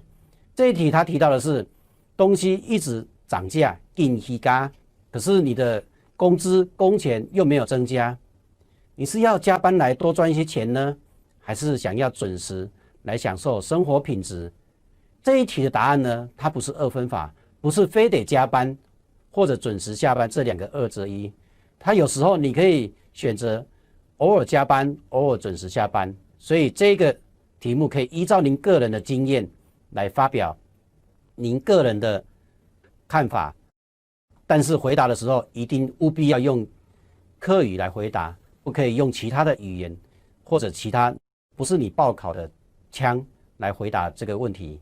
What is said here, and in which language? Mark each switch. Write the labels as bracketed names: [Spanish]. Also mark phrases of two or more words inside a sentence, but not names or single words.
[Chinese] 這一題他提到的是東西一直漲價，更起價，可是你的工資工錢又沒有增加，你是要加班來多賺一些錢呢，還是想要準時來享受生活品質？這一題的答案呢，它不是2分法，不是非得加班或者準時下班這2個2擇1，它有時候你可以選擇偶爾加班，偶爾準時下班，所以這個題目可以依照您個人的經驗來發表。您个人的看法，但是回答的时候一定务必要用客语来回答，不可以用其他的语言或者其他不是你报考的腔来回答这个问题。